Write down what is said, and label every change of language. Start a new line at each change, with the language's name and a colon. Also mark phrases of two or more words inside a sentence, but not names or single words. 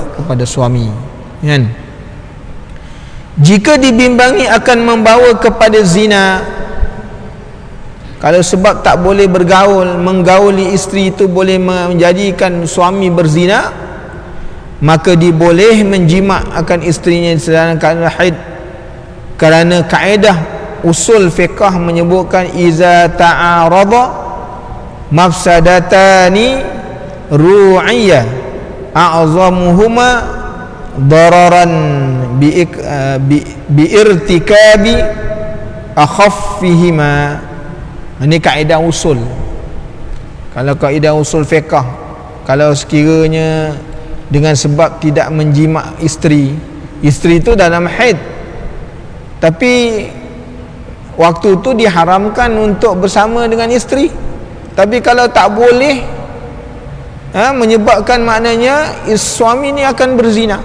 Malay: Kepada suami, kan? Jika dibimbangi akan membawa kepada zina, kalau sebab tak boleh bergaul, menggauli isteri itu boleh menjadikan suami berzina, maka diboleh menjima' akan isterinya sedang keadaan haid, kerana kaedah usul fiqh menyebutkan
Arabic: إذا تعارض مفسدتان روعي أعظمهما ضررا بارتكاب أخفهما.
Malay: Ini kaedah usul. Kalau kaedah usul fiqh, kalau sekiranya dengan sebab tidak menjima' isteri itu dalam haid, tapi waktu itu diharamkan untuk bersama dengan isteri, tapi kalau tak boleh, menyebabkan maknanya suami ni akan berzina.